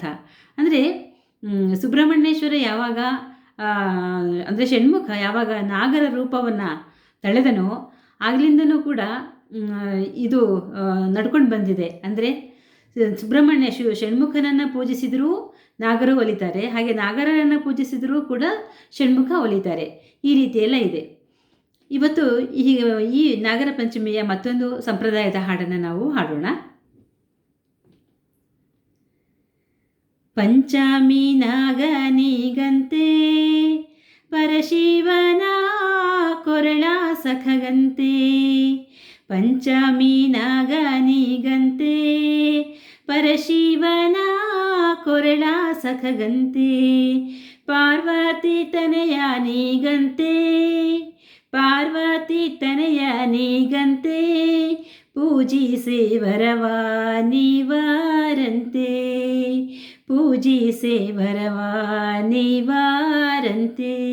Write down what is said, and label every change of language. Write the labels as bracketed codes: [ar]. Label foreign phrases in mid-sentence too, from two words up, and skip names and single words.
[kn] ಅಂದರೆ ಸುಬ್ರಹ್ಮಣ್ಯೇಶ್ವರ ಯಾವಾಗ ಅಂದರೆ ಷಣ್ಮುಖ ಯಾವಾಗ ನಾಗರ ರೂಪವನ್ನು ತಳೆದನೋ ಆಗಲಿಂದನೂ ಕೂಡ ಇದು ನಡ್ಕೊಂಡು ಬಂದಿದೆ. ಅಂದರೆ ಸುಬ್ರಹ್ಮಣ್ಯ ಷಣ್ಮುಖನನ್ನು ಪೂಜಿಸಿದರೂ ನಾಗರು ಒಲಿತಾರೆ, ಹಾಗೆ ನಾಗರನ್ನು ಪೂಜಿಸಿದರೂ ಕೂಡ ಷಣ್ಮುಖ ಒಲಿತಾರೆ. ಈ ರೀತಿಯೆಲ್ಲ ಇದೆ. ಇವತ್ತು ಈ ನಾಗರ ಪಂಚಮಿಯ ಮತ್ತೊಂದು ಸಂಪ್ರದಾಯದ ಹಾಡನ್ನು ನಾವು ಹಾಡೋಣ. ಪಂಚಮಿ ನಾಗನಿಗಂತೆ ಪರಶಿವನ ಕೊರಳ ಸಖಗಂತೆ, ಪಂಚಮಿ ನಾಗನಿಗಂತೆ ಪರಶಿವನ ಕೊರಳ ಸಖಗಂತೆ, ಪಾರ್ವತಿ ತನಯನಿಗಂತೆ ಪಾರ್ವತಿ ತನಯನಿಗಂತೆ, ಪೂಜಿಸೆ ವರವ ನಿವಾರಂತೆ, ಪೂಜಿಸೆ ವರವ ನಿವಾರಂತೆ,